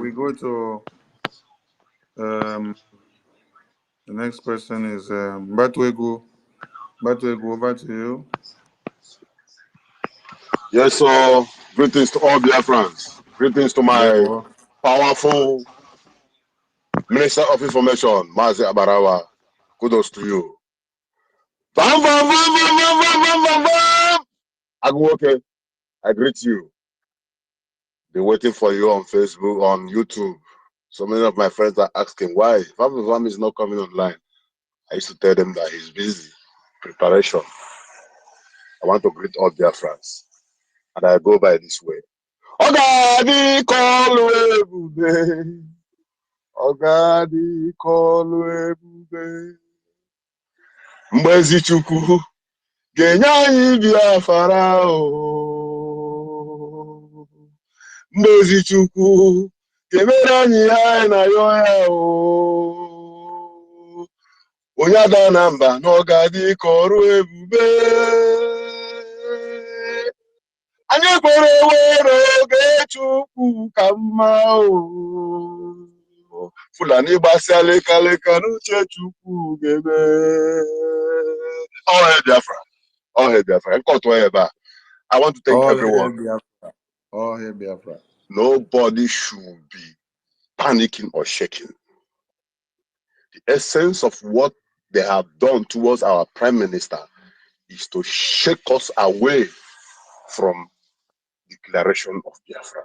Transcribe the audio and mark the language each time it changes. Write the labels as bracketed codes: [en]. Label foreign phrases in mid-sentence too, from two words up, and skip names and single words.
[en] we go to the next person is Batwegu. Batwegu, over to you. Yes, so greetings to all Biafrans. Greetings to There we my go. powerful Minister of Information, Mazi Abarawa. Kudos to you. Bam, bam, bam, bam, bam, bam, bam, bam, bam. Agwoke, I greet you. Been waiting for you on Facebook, on YouTube. So many of my friends are asking why Bam is not coming online. I used to tell them that he's busy. Preparation. I want to greet all Biafrans. And I go by this way. [ig] Ogadi call Ebube. Ogadi call Ebube. Mbezi Chukwu ga-enye anyị Biafra o. Mbezi Chukwu ga-emere anyị ihe anyị na-ayọ ya o. Onye ada na mba na ọ ga-adị ka ọrụ ebube. Anyị kwere were oge Chukwu ka mma o. Fulani gbasịa lekaleka n'uche Chukwu ga-eme. [en] All hail Biafra. All hail Biafra. I want to thank everyone. All hail Biafra. Nobody should be panicking or shaking. The essence of what they have done towards our Prime Minister is to shake us away from declaration of Biafra.